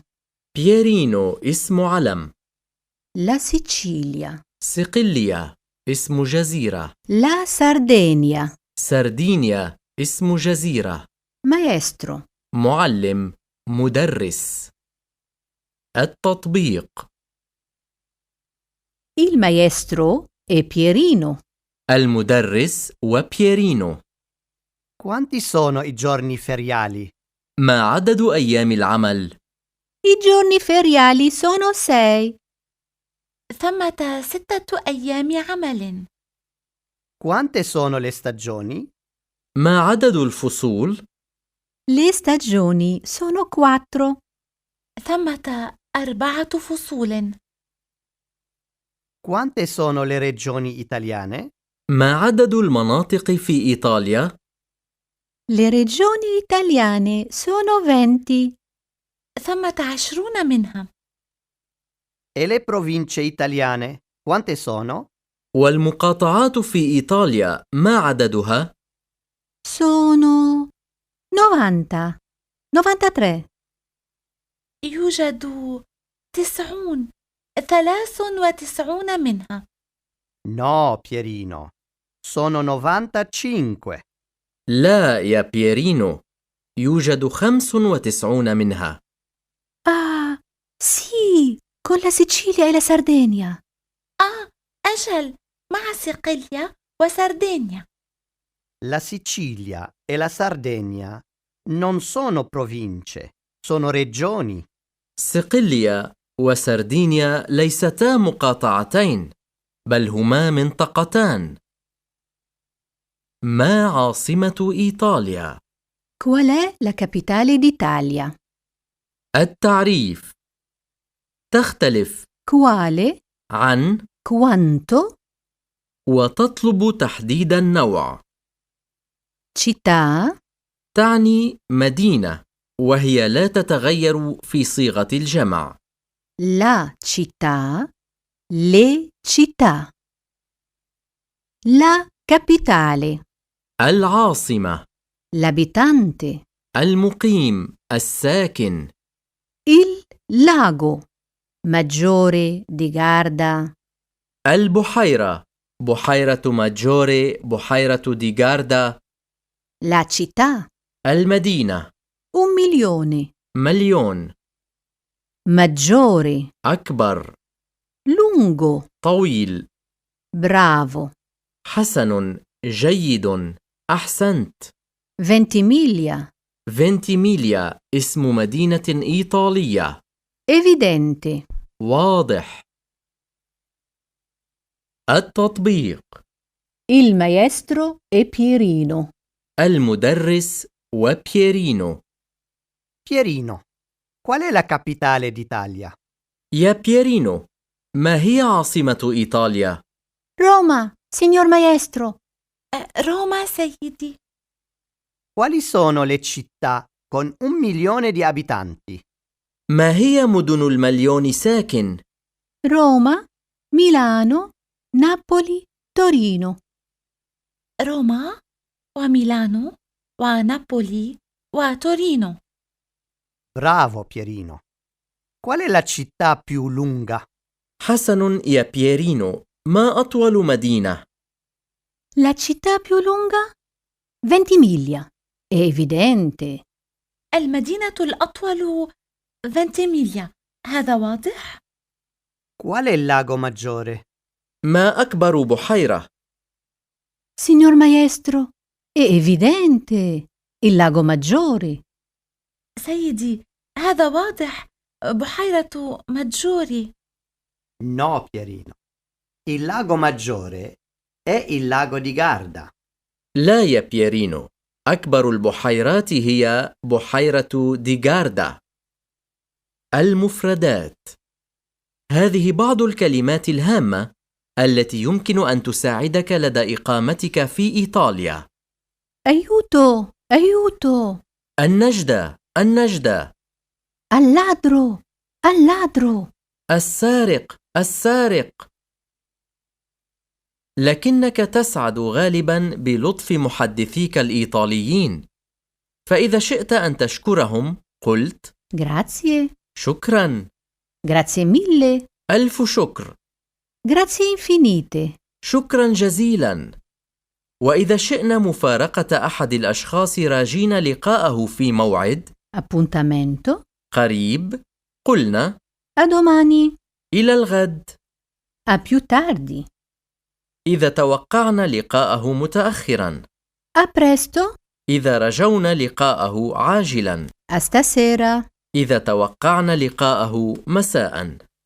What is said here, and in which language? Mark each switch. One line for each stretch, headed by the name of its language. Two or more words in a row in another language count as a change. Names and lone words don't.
Arabic: بيرينو اسم علم.
Italian: La Sicilia.
Arabic: صقلية اسم جزيرة.
Italian: La Sardegna.
Arabic: سردينيا اسم جزيرة.
Italian: Maestro.
Arabic: معلم، مدرس. التطبيق.
Italian: Il maestro è Pierino.
Arabic: المدرس وبيرينو.
Italian: Quanti sono i giorni feriali?
Arabic: ما عدد أيام العمل؟
Italian: I giorni feriali sono 6.
Arabic: ثمة 6 أيام عمل.
Italian: Quante sono le stagioni?
Arabic: ما عدد الفصول؟
Italian: Le stagioni sono 4.
Arabic: ثمة 4 فصول.
Italian: Quante sono le regioni italiane?
Arabic: ما عدد المناطق في إيطاليا؟
Italian: Le regioni italiane sono 20.
Arabic: ثمة 20 منها.
Italian: E le province italiane? Quante sono?
Arabic: والمقاطعات في إيطاليا ما عددها؟
Italian: Sono 90. 93.
Arabic: يوجد 93 منها.
Italian: No, Pierino. Sono 95.
Arabic: لا يا بيرينو، يوجد 95 منها.
Italian: Ah, sì, con la Sicilia e la Sardegna.
Arabic: أجل، مع صقلية وسردينيا.
Italian: La Sicilia e la Sardegna non sono province, sono regioni.
Arabic: صقلية وسردينيا ليستا مقاطعتين، بل هما منطقتان. ما عاصمة إيطاليا؟
Italian: Qual è la capitale d'Italia?
Arabic: التعريف. تختلف
Italian: Quale,
Arabic: عن
Italian: quanto,
Arabic: وتطلب تحديد النوع.
Italian: città,
Arabic: تعني مدينة، وهي لا تتغير في صيغة الجمع.
Italian: la città, le città. La capitale,
Arabic: العاصمة،
Italian: l'abitante,
Arabic: المقيم، الساكن.
Italian: il lago, Maggiore di Garda,
Arabic: البحيرة، بحيرة ماجوري، بحيرة دي غاردا.
Italian: la città,
Arabic: المدينة،
Italian: 1.000.000,
Arabic: مليون.
Italian: maggiore,
Arabic: أكبر،
Italian: lungo,
Arabic: طويل.
Italian: bravo,
Arabic: حسن، جيد، أحسنت.
Italian: 20 miglia,
Arabic: فنتيميليا اسم مدينة إيطالية.
Italian: evidente.
Arabic: واضح. التطبيق.
Italian: Il maestro è Pierino.
Arabic: المدرس وبيرينو.
Italian: Pierino, qual è la capitale d'Italia?
Arabic: يا بيرينو، ما هي عاصمة إيطاليا؟
Italian: Roma, signor maestro.
Arabic: روما سيدي.
Italian: Quali sono le città con 1 milione di abitanti?
Arabic: ما هي مدن المليون ساكن؟
Italian: Roma, Milano, Napoli, Torino.
Arabic: روما وميلانو ونابولي وتورينو.
Italian: Bravo, Pierino. Qual è la città più lunga?
Arabic: حسن يا بيرينو، ما أطول مدينة؟
Italian: La città più lunga? 20 miglia. È evidente.
Arabic: المدينة الأطول 20 ميليا. هذا واضح؟
Italian: Qual è il lago maggiore?
Arabic: ما أكبر بحيرة؟
Italian: Signor maestro, è evidente. Il lago Maggiore.
Arabic: سيدي، هذا واضح. بحيرة ماجوري.
Italian: No, Pierino. Il lago maggiore è il lago di Garda.
Arabic: لا يا بيرينو، أكبر البحيرات هي بحيرة ديغاردا. المفردات. هذه بعض الكلمات الهامة التي يمكن أن تساعدك لدى إقامتك في إيطاليا.
Italian: Aiuto, aiuto.
Arabic: النجدة، النجدة.
Italian: Al ladro, al ladro.
Arabic: السارق، السارق. لكنك تسعد غالبا بلطف محدثيك الإيطاليين، فإذا شئت أن تشكرهم قلت
Italian: Grazie,
Arabic: شكرا،
Italian: grazie mille,
Arabic: ألف شكر،
Italian: grazie infinite.
Arabic: شكرا جزيلا. وإذا شئنا مفارقة أحد الأشخاص راجين لقاءه في موعد
Italian: Appuntamento.
Arabic: قريب قلنا
Italian: A domani.
Arabic: إلى الغد.
Italian: A più tardi.
Arabic: إذا توقعنا لقاءه متأخرا،
Italian: A presto.
Arabic: إذا رجونا لقاءه عاجلا،
Italian: A stasera.
Arabic: إذا توقعنا لقاءه مساء.